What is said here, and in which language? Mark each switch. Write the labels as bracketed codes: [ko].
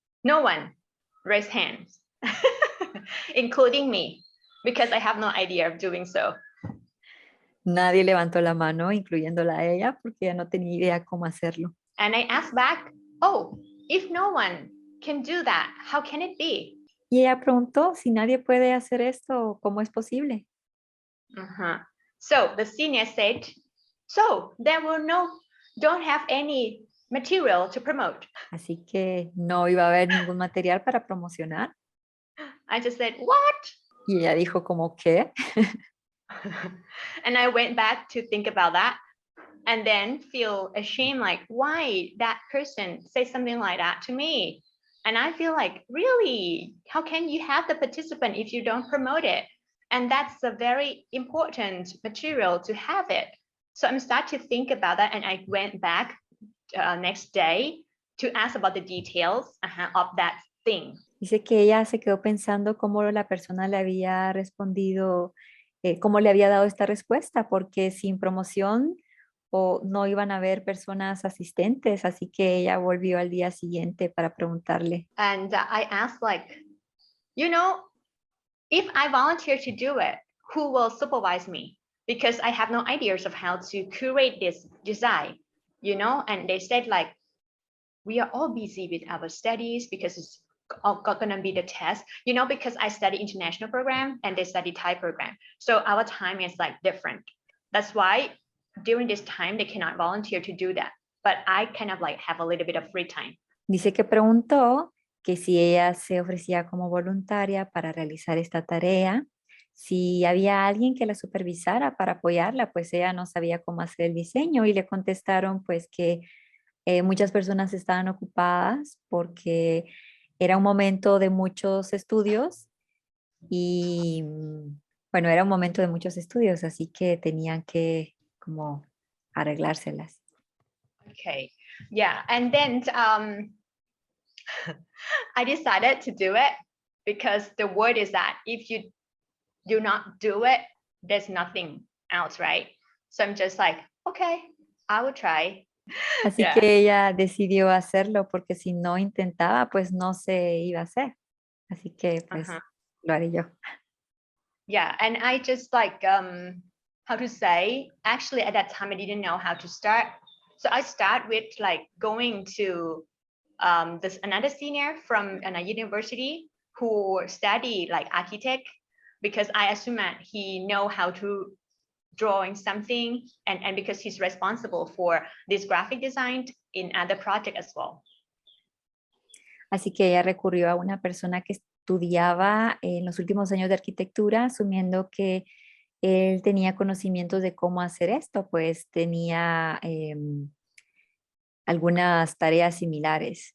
[en] No one raised hands, including me, because I have no idea of doing so. [es] Nadie levantó la mano, incluyéndola a ella, porque ella no tenía idea cómo hacerlo. [en] And I asked back, oh, if no one can do that, how can it be? [es] Y ella preguntó si nadie puede hacer esto, ¿cómo es posible? [en] So the senior said, so there will don't have any material to promote. [es] Así que no iba a haber ningún material para promocionar. [en] I just said, what? [es] Y ella dijo como, ¿qué? [en] And I went back to think about that and then feel ashamed, like, why that person say something like that to me? And I feel like, really, how can you have the participant if you don't promote it? And that's a very important material to have it. So I'm starting to think about that, and I went back next day to ask about the details of that thing. [es] Dice que ella se quedó pensando cómo la persona le había respondido, cómo le había dado esta respuesta, porque sin promoción o no iban a haber personas asistentes, así que ella volvió al día siguiente para preguntarle. [en] And I asked, like, you know, if I volunteer to do it, who will supervise me? Because I have no ideas of how to curate this design, you know? And they said, like, we are all busy with our studies because it's going to be the test, you know, because I study international program and they study Thai program. So our time is like different. That's why during this time, they cannot volunteer to do that. But I kind of like have a little bit of free time. [es] Dice que preguntó que si ella se ofrecía como voluntaria para realizar esta tarea, si había alguien que la supervisara para apoyarla, pues ella no sabía cómo hacer el diseño y le contestaron pues que muchas personas estaban ocupadas porque era un momento de muchos estudios y bueno, era un momento de muchos estudios, así que tenían que como arreglárselas. [en] Okay, yeah, and then I decided to do it because the word is that if you do not do it, there's nothing else, right? So I'm just like, okay, I will try. [es] Así Yeah. que ella decidió hacerlo porque si no intentaba, pues no se iba a hacer. Así que pues lo haré yo. [en] Yeah, and I just like, how to say, actually at that time I didn't know how to start. So I start with like going to this another senior from a university who study like architect, because I assume that he know how to drawing something, and because he's responsible for this graphic design in other project as well. [es] Así que ella recurrió a una persona que estudiaba en los últimos años de arquitectura, asumiendo que él tenía conocimientos de cómo hacer esto, pues tenía algunas tareas similares.